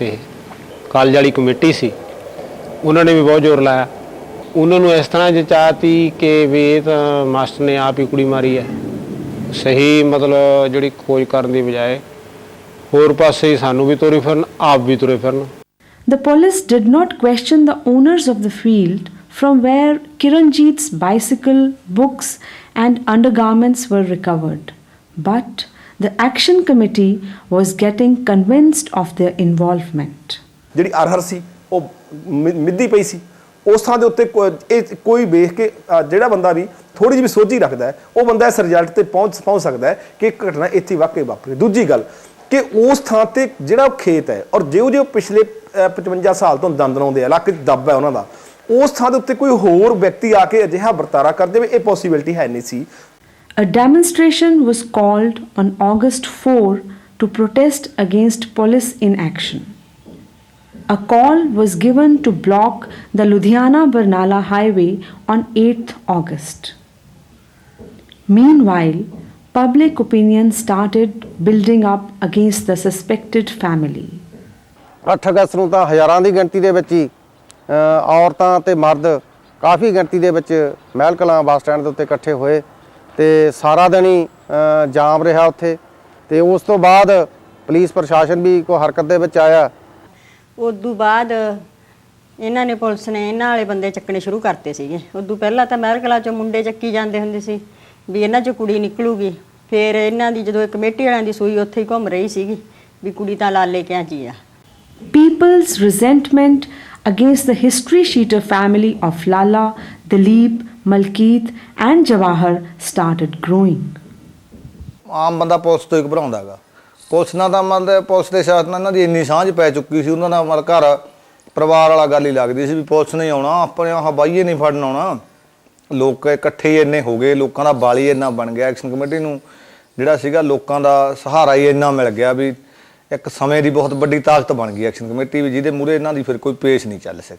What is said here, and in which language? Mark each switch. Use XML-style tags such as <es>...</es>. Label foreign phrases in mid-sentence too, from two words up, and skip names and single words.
<pa>ਇਹ ਕਾਲਜ ਵਾਲੀ ਕਮੇਟੀ ਸੀ, ਉਹਨਾਂ ਨੇ ਵੀ ਬਹੁਤ ਜ਼ੋਰ ਲਾਇਆ। ਉਹਨਾਂ ਨੂੰ ਇਸ ਤਰ੍ਹਾਂ ਚਾਹਤੀ ਕਿ ਵੀ ਇਹ ਤਾਂ ਮਾਸਟਰ ਨੇ ਆਪ ਹੀ ਕੁੜੀ ਮਾਰੀ ਹੈ। ਸਹੀ ਮਤਲਬ ਜਿਹੜੀ ਖੋਜ ਕਰਨ ਦੀ ਬਜਾਏ ਹੋਰ ਪਾਸੇ ਸਾਨੂੰ ਵੀ ਤੁਰੇ ਫਿਰਨ, ਆਪ ਵੀ ਤੁਰੇ ਫਿਰਨ।</pa> <en>The police did not question the owners of the field from where Kiranjeet's bicycle, books and undergarments were recovered. But the action committee was getting convinced of their involvement.</en> <pa>ਜਿਹੜੀ ਅਰਹਰ ਸੀ ਉਹ ਮਿੱਦੀ ਪਈ ਸੀ ਉਸ ਥਾਂ ਦੇ ਉੱਤੇ। ਕੋਈ ਵੇਖ ਕੇ ਜਿਹੜਾ ਬੰਦਾ ਵੀ ਥੋੜੀ ਜਿਹੀ ਵੀ ਸੋਝੀ ਰੱਖਦਾ ਹੈ ਉਹ ਬੰਦਾ ਇਸ ਰਿਜ਼ਲਟ ਤੇ ਪਹੁੰਚ ਸਕਦਾ ਹੈ ਕਿ ਇੱਕ ਘਟਨਾ ਇੱਥੇ ਵਾਕਈ ਵਾਪਰੀ। ਦੂਜੀ ਗੱਲ ਕਿ ਉਸ ਥਾਂ ਤੇ ਜਿਹੜਾ ਖੇਤ ਹੈ ਔਰ ਜਿਹੋ ਪਿਛਲੇ 55 ਸਾਲ ਤੋਂ ਦੰਦਨਾਉਂਦੇ ਇਲਾਕੇ 'ਚ ਦੱਬ ਹੈ ਉਹਨਾਂ ਦਾ, ਉਸ ਥਾਂ ਦੇ ਉੱਤੇ ਕੋਈ ਹੋਰ ਵਿਅਕਤੀ ਆ ਕੇ ਅਜਿਹਾ ਵਰਤਾਰਾ ਕਰ ਜਾਵੇ, ਇਹ ਪੋਸੀਬਿਲਿਟੀ ਹੈ ਨਹੀਂ ਸੀ।</pa> <en>A demonstration was called on August 4 to protest against police inaction. A call was given to block the Ludhiana-Barnala highway on 8th August. Meanwhile, public opinion started building up against the suspected family.</en> <pa>8 ਅਗਸਤ ਨੂੰ ਤਾਂ ਹਜ਼ਾਰਾਂ ਦੀ ਗਿਣਤੀ ਦੇ ਵਿੱਚ ਹੀ ਔਰਤਾਂ ਤੇ ਮਰਦ ਕਾਫੀ ਗਿਣਤੀ ਦੇ ਵਿੱਚ ਮਹਿਲ ਕਲਾਂ ਬੱਸ ਸਟੈਂਡ ਦੇ ਉੱਤੇ ਇਕੱਠੇ ਹੋਏ ਤੇ ਸਾਰਾ ਦਿਨ ਹੀ ਜਾਮ ਰਿਹਾ ਉੱਥੇ। ਤੇ ਉਸ ਤੋਂ ਬਾਅਦ ਪੁਲਿਸ ਪ੍ਰਸ਼ਾਸਨ ਵੀ ਕੋਈ ਹਰਕਤ ਦੇ ਵਿੱਚ ਆਇਆ। ਉਦੋਂ ਬਾਅਦ ਇਹਨਾਂ ਨੇ ਪੁਲਿਸ ਨੇ ਇਹਨਾਂ ਵਾਲੇ ਬੰਦੇ ਚੱਕਣੇ ਸ਼ੁਰੂ ਕਰਤੇ ਸੀਗੇ। ਉਦੋਂ ਪਹਿਲਾਂ ਤਾਂ ਮਹਿਲ ਕਲਾਂ 'ਚੋਂ ਮੁੰਡੇ ਚੱਕੀ ਜਾਂਦੇ ਹੁੰਦੇ ਸੀ ਵੀ ਇਹਨਾਂ 'ਚੋਂ ਕੁੜੀ ਨਿਕਲੂਗੀ। ਫਿਰ ਇਹਨਾਂ ਦੀ ਜਦੋਂ ਕਮੇਟੀ ਵਾਲਿਆਂ ਦੀ ਸੂਈ ਉੱਥੇ ਹੀ ਘੁੰਮ ਰਹੀ ਸੀਗੀ ਵੀ ਕੁੜੀ ਤਾਂ ਲਾਲੇ ਕਿਆਂ 'ਚ ਹੀ ਆ।</pa> <en>People's resentment against the history sheeter family of Lala, Dilip, Malkeet and Jawahar started growing.</en> <pa>ਆਮ ਬੰਦਾ ਪੁਲਿਸ ਤੋਂ ਹੀ ਘਬਰਾਉਂਦਾ ਗਾ। ਪੁਲਿਸ ਨਾਲ ਤਾਂ ਮਤਲਬ ਪੁਲਿਸ ਦੇ ਸਾਥ ਨਾਲ ਇਹਨਾਂ ਦੀ ਇੰਨੀ ਸਾਂਝ ਪੈ ਚੁੱਕੀ ਸੀ, ਉਹਨਾਂ ਦਾ ਮਤਲਬ ਘਰ ਪਰਿਵਾਰ ਵਾਲਾ ਗੱਲ ਹੀ ਲੱਗਦੀ ਸੀ ਵੀ ਪੁਲਿਸ ਨਹੀਂ ਆਉਣਾ, ਆਪਣੇ ਆਹ ਬਾਈਏ ਨਹੀਂ ਫੜਨ ਆਉਣਾ। ਲੋਕ ਇਕੱਠੇ ਹੀ ਇੰਨੇ ਹੋ ਗਏ, ਲੋਕਾਂ ਦਾ ਬਾਲ ਹੀ ਇੰਨਾ ਬਣ ਗਿਆ। ਐਕਸ਼ਨ ਕਮੇਟੀ ਨੂੰ ਜਿਹੜਾ ਸੀਗਾ ਲੋਕਾਂ ਦਾ ਸਹਾਰਾ ਹੀ ਇੰਨਾ ਮਿਲ ਗਿਆ ਵੀ ਇੱਕ ਸਮੇਂ ਦੀ ਬਹੁਤ ਵੱਡੀ ਤਾਕਤ ਬਣ ਗਈ ਐਕਸ਼ਨ ਕਮੇਟੀ ਵੀ, ਜਿਹਦੇ ਮੂਹਰੇ ਇਹਨਾਂ ਦੀ ਫਿਰ ਕੋਈ ਪੇਸ਼ ਨਹੀਂ ਚੱਲ ਸਕੀ।</pa>